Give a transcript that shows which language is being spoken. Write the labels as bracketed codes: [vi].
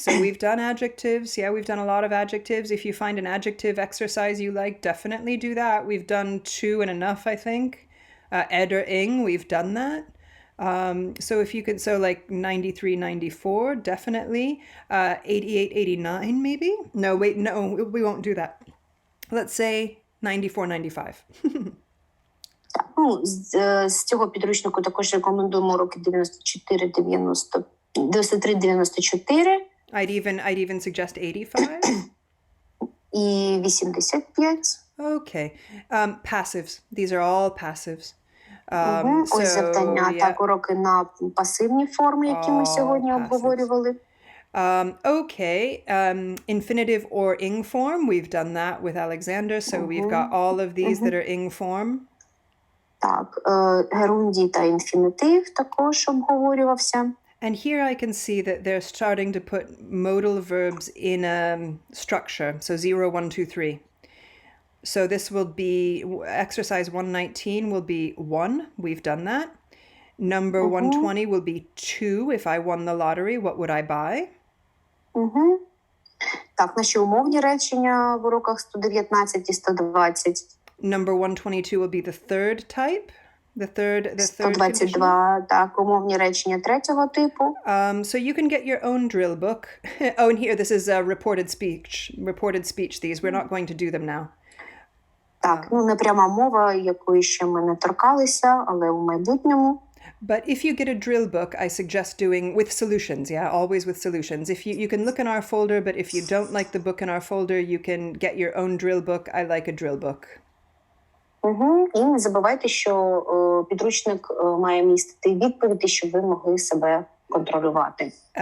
[en] So we've done adjectives. Yeah, we've done a lot of adjectives. If you find an adjective exercise you like, definitely do that. We've done 2 and enough, I think. Ed or ing, we've done that. So if you could, so like 93, 94, definitely. 88, 89, maybe? No, wait, no, we won't do that. Let's say 94, 95. [uk] Ну, з цього підручнику також рекомендуємо уроки 94, 90, 93, 94. [en] I'd even suggest 85. [uk] І 85. [en] Okay. Passives. These are all passives. [uk] Ось завдання. Так, уроки на пасивні форми, які ми сьогодні обговорювали. [en] Okay. Infinitive or ing form. We've done that with Alexander. So we've got all of these that are ing form. [uk] Так, герундій та інфінітив також обговорювався. [en] And here I can see that they're starting to put modal verbs in a structure. So 0, 1, 2, 3. So this will be, exercise 119 will be 1. We've done that. Number 120 will be 2. If I won the lottery, what would I buy? [uk] Так, наші умовні речення в уроках 119 і 120. [en] Number 122 will be the third type. The third [uk] 122, так, умовні речення третього типу. [en] So you can get your own drill book. Oh, and here, this is reported speech. Reported speech, these. We're not going to do them now. [uk] Так, ну не пряма мова, якої ще ми не торкалися, але у майбутньому. [en] But if you get a drill book, I suggest doing with solutions, yeah, always with solutions. If you can look in our folder, but if you don't like the book in our folder, you can get your own drill book. I like a drill book. [uk] І не забувайте, що підручник має містити відповіді, щоб ви могли себе контролювати.